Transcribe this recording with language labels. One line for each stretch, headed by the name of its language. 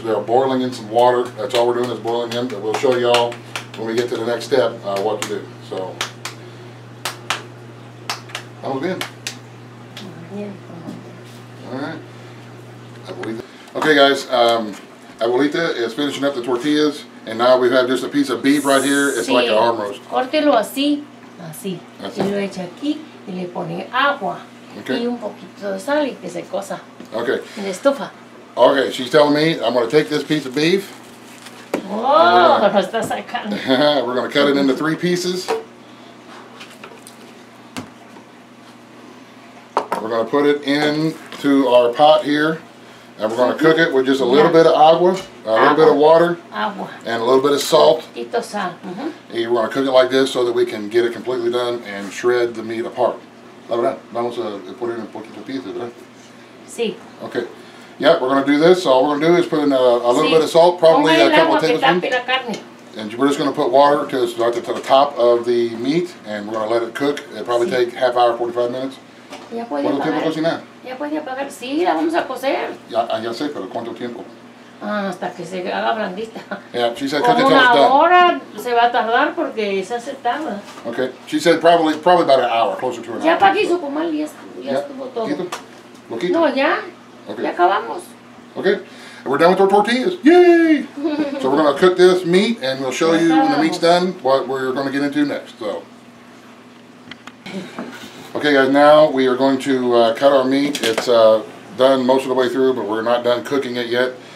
English: They're boiling in some water. That's all we're doing is boiling them, but we'll show y'all when we get to the next step what to do.
Spanish: So vamos bien.
English: Alright. Okay guys, Abuelita is finishing up the tortillas, and now we have just a piece of beef right here. It's like an arm roast.
Spanish: Córtelo así, así. Y lo echa aquí y le pone agua. Okay. Y un poquito de sal y que se cosa. Okay. En la estufa.
English: Okay, she's telling me I'm going to take this piece of beef.
Spanish: Oh, lo está sacando.
English: We're going to cut it into 3 pieces. We're going to put it into our pot here, and we're going to cook it with just a little bit of agua, a little bit of water, and a little bit of salt. And we're going to cook it like this so that we can get it completely done and shred the meat apart.
Spanish: La verdad, vamos a poner un poquito de piezas, ¿verdad? Sí. Okay.
English: Yeah, we're going to do this. So all we're going to do is put in a little bit of salt, probably a couple of tablespoons. And we're just going to put water to the top of the meat, and we're going to let it cook. It'll probably take half hour, 45 minutes.
Spanish: ¿Cuánto tiempo cocinar? Ya puede apagar. Sí, la vamos a cocer. Ya sé, pero ¿cuánto tiempo? Hasta que se haga blandita.
English: Yeah, she said cook it till it's done.
Spanish: Una hora se va a tardar porque se hace tarda.
English: Okay, she said probably about an hour, closer to an hour.
Spanish: Ya para aquí su comal ya estuvo todo. Poquito. No, ya. Okay. Ya acabamos.
English: Okay, and we're done with our tortillas. Yay! So we're going to cook this meat, and we'll show you when the meat's done what we're going to get into next. So. Okay guys, now we are going to cut our meat. It's done most of the way through, but we're not done cooking it yet.